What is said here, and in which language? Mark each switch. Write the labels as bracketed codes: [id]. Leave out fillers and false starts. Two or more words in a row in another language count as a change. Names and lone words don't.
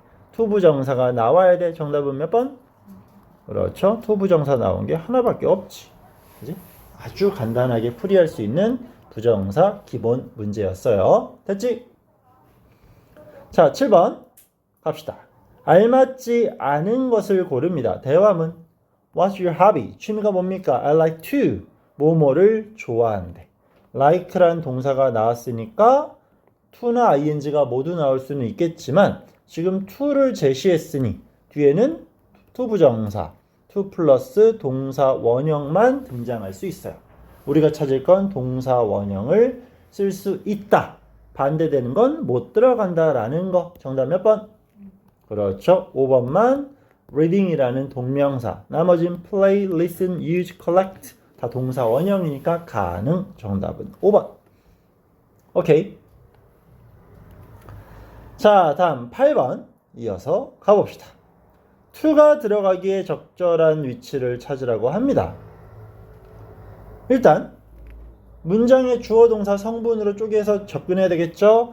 [ko] to 부정사가 나와야 돼. 정답은 몇 번? 그렇죠. to 부정사 나온 게 하나밖에 없지. 그치? 아주 간단하게 풀이할 수 있는 부정사 기본 문제였어요. 됐지? 자, 7번 갑시다. 알맞지 않은 것을 고릅니다. [en] 대화문 What's your hobby? [ko] 취미가 뭡니까? [en] I like to [ko] 뭐뭐를 좋아한대. like란 동사가 나왔으니까 to나 ing가 모두 나올 수는 있겠지만 지금 to를 제시했으니 뒤에는 to 부정사 to 플러스 동사 원형만 등장할 수 있어요. 우리가 찾을 건 동사 원형을 쓸 수 있다. 반대되는 건 못 들어간다 라는 거. 정답 몇 번? 그렇죠. 5번만 reading이라는 동명사. 나머진 [en] play, listen, use, collect [ko] 다 동사 원형이니까 가능. 정답은 5번. 오케이. 자, 다음 8번 이어서 가봅시다. to가 들어가기에 적절한 위치를 찾으라고 합니다. 일단 문장의 주어 동사 성분으로 쪼개서 접근해야 되겠죠?